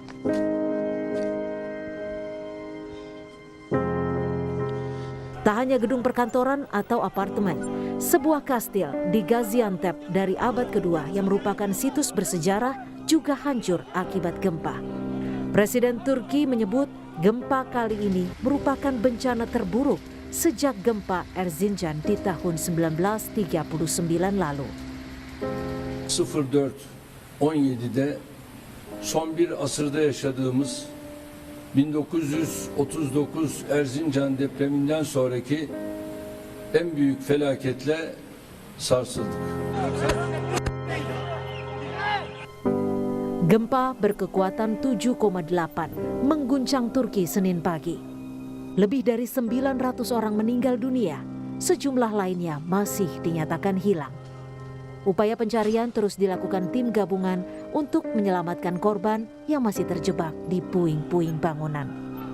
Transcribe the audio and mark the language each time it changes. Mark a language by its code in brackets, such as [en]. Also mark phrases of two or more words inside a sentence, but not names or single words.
[id] Tak hanya gedung perkantoran atau apartemen, sebuah kastil di Gaziantep dari abad kedua yang merupakan situs bersejarah juga hancur akibat gempa. Presiden Turki menyebut gempa kali ini merupakan bencana terburuk sejak gempa Erzincan di tahun 1939 lalu. [tr] 04-17'de son bir asırda yaşadığımız 1939 Erzincan depreminden sonraki en büyük felaketle sarsıldık. [id] Gempa berkekuatan 7,8 mengguncang Turki Senin pagi. Lebih dari 900 orang meninggal dunia, sejumlah lainnya masih dinyatakan hilang. Upaya pencarian terus dilakukan tim gabungan untuk menyelamatkan korban yang masih terjebak di puing-puing bangunan.